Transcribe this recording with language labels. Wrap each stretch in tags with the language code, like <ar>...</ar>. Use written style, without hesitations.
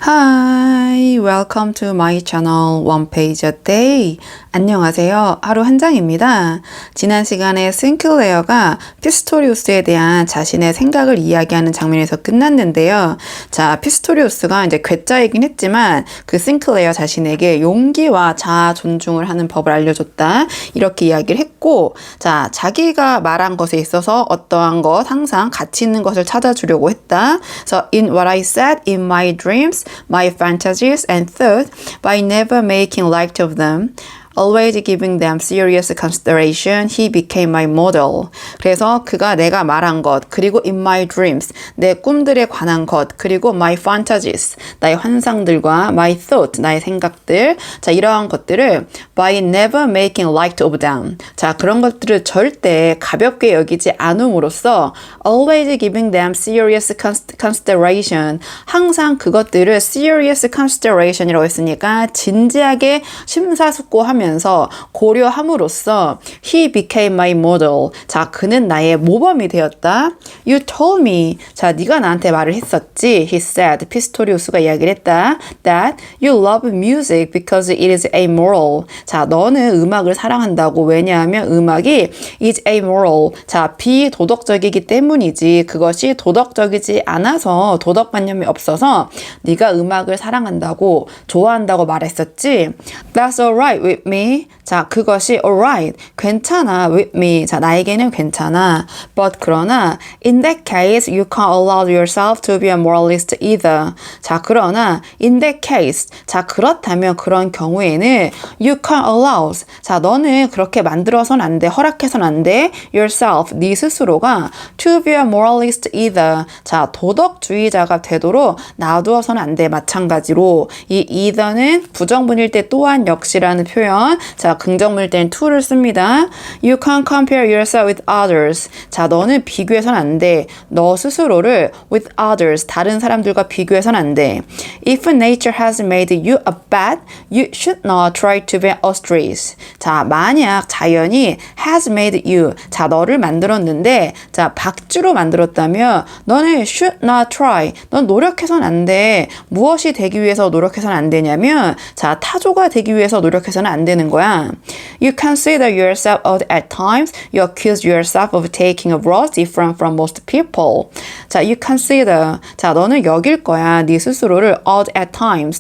<en>Hi, welcome to my channel One Page a Day.</en> <ko>안녕하세요. 하루 한 장입니다. 지난 시간에 싱클레어가 피스토리우스에 대한 자신의 생각을 이야기하는 장면에서 끝났는데요. 자, 피스토리우스가 이제 괴짜이긴 했지만 그 싱클레어 자신에게 용기와 자아 존중을 하는 법을 알려줬다. 이렇게 이야기를 했고, 자, 자기가 말한 것에 있어서 어떠한 것, 항상 가치 있는 것을 찾아주려고 했다.</ko> <en>So, in what I said in my dreams, my fantasies and thoughts, by never making light of them, always giving them serious consideration, he became my model.</en> <ko>그래서 그가 내가 말한 것, 그리고</ko> <en>in my dreams,</en> <ko>내 꿈들에 관한 것, 그리고</ko> <en>my fantasies,</en> <ko>나의 환상들과</ko> <en>my thought,</en> <ko>나의 생각들, 자, 이러한 것들을</ko> <en>by never making light of them.</en> <ko>자, 그런 것들을 절대 가볍게 여기지 않음으로써</ko> <en>always giving them serious consideration.</en> <ko>항상 그것들을</ko> <en>serious consideration</en> <ko>이라고 했으니까 진지하게 심사숙고하며 고려함으로써</ko> <en>he became my model.</en> <ko>자, 그는 나의 모범이 되었다.</ko> <en>You told me.</en> <ko>자, 네가 나한테 말을 했었지.</ko> <en>He said.</en> <ko>피스토리우스가 이야기를 했다.</ko> <en>That you love music because it is amoral.</en> <ko>자, 너는 음악을 사랑한다고. 왜냐하면 음악이</ko> <en>is amoral.</en> <ko>자, 비도덕적이기 때문이지. 그것이 도덕적이지 않아서 도덕관념이 없어서 네가 음악을 사랑한다고 좋아한다고 말했었지.</ko> <en>That's alright with me.</en> <ko>자, 그것이</ko> <en>alright,</en> <ko>괜찮아</ko> <en>with me.</en> <ko>자, 나에게는 괜찮아.</ko> <en>But</en> <ko>그러나</ko> <en>in that case, you can't allow yourself to be a moralist either.</en> <ko>자, 그러나</ko> <en>in that case,</en> <ko>자, 그렇다면 그런 경우에는</ko> <en>you can't allow.</en> <ko>자, 너는 그렇게 만들어서는 안 돼, 허락해서는 안 돼.</ko> <en>yourself,</en> <ko>네 스스로가</ko> <en>to be a moralist either.</en> <ko>자, 도덕주의자가 되도록 놔두어서는 안 돼. 마찬가지로 이 either는 부정문일 때 또한 역시라는 표현. 자, 긍정문일 때는 to를 씁니다.</ko> <en>You can't compare yourself with others.</en> <ko>자, 너는 비교해서는 안 돼. 너 스스로를</ko> <en>with others,</en> <ko>다른 사람들과 비교해서는 안 돼.</ko> <en>If nature has made you a bat, you should not try to be an ostrich.</en> <ko>자, 만약 자연이</ko> <en>has made you,</en> <ko>자, 너를 만들었는데, 자, 박쥐로 만들었다면 너는</ko> <en>should not try,</en> <ko>넌 노력해서는 안 돼. 무엇이 되기 위해서 노력해서는 안 되냐면, 자, 타조가 되기 위해서 노력해서는 안 되는 거야.</ko> <en>You consider yourself odd at times. You accuse yourself of taking a road different from most people.</en> <ko>자,</ko> <en>you consider.</en> <ko>자, 너는 여길 거야. 네 스스로를</ko> <en>odd at times.</en>